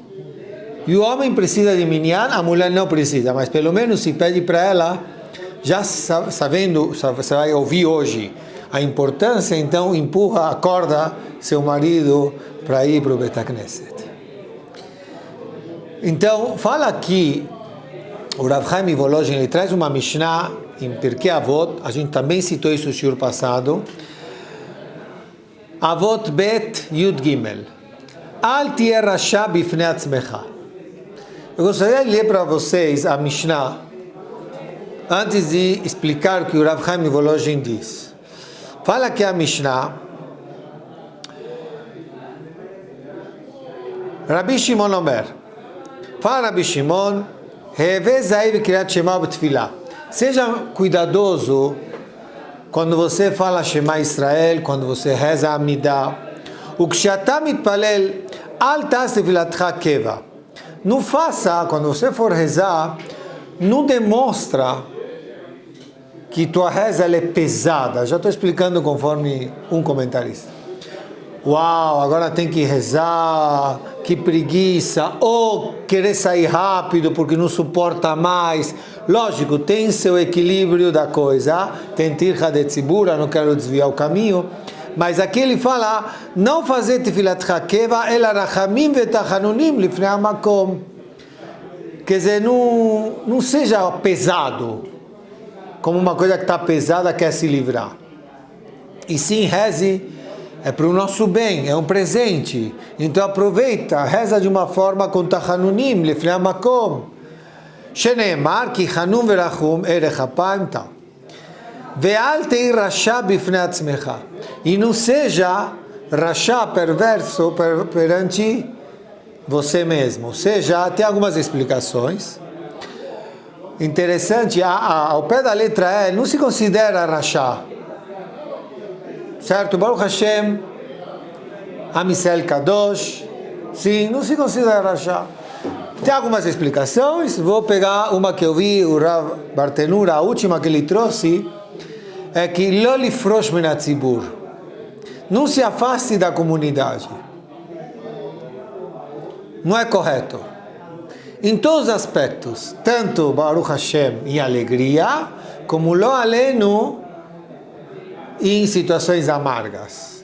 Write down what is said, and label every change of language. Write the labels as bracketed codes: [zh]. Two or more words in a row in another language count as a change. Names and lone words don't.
[pt] E o homem precisa de Minyan, a mulher não precisa, mas pelo menos se pede para ela, já sabendo, você vai ouvir hoje a importância, então empurra, acorda seu marido para ir para o Bet HaKnesset. Então, fala aqui, o Rav Chaim Volozhin, ele traz uma Mishnah em Pirkei Avot, a gente também citou isso no shiur passado, [he] אבות ב י״ג, אל תהי רשע בפני עצמך. [pt] Eu gostaria de ler para vocês a Mishnah, antes de explicar o que o Rav Chaim Volozhin diz. Fala aqui a Mishnah, Rabbi Shimon Omer, fala Rabbi Shimon, seja cuidadoso quando você fala Shema Israel, quando você reza Amidah. [he] וכשאתה מתפלל, אל תעש תפלתך קבע. [pt] Não faça, quando você for rezar, não demonstra que tua reza é pesada. Já estou explicando conforme um comentarista. Uau, agora tem que rezar, que preguiça, ou querer sair rápido porque não suporta mais. Lógico, tem seu equilíbrio da coisa, tem [he] טרחא דציבורא, [pt] não quero desviar o caminho, mas aqui ele fala, não fazer [he] תפילת הקבע, אלא רחמים ותחנונים לפני המקום. [pt] Quer dizer, não seja pesado, como uma coisa que está pesada quer se livrar. E sim, reze, é para o nosso bem, é um presente. Então aproveita, reza de uma forma com [he] תחנונים, לפני המקום. שנאמר כי חנון ורחום ארך אפים טל. ואל תהי רשע בפני עצמך. [pt] E não seja rasha, perverso, perante você mesmo. Ou seja, tem algumas explicações. Interessante, ao pé da letra E, não se considera rasha. Certo? [he] ברוך השם, עם ישראל קדוש, [pt] Sim, não se considera rachá. Tem algumas explicações, vou pegar uma que eu vi, o Rav Bartenura, a última que ele trouxe, é que [he] לא לפרוש מן הציבור, [pt] não se afaste da comunidade. Não é correto. Em todos os aspectos, tanto [he] ברוך השם [pt] em alegria, como [he] לא עלינו [pt] em situações amargas.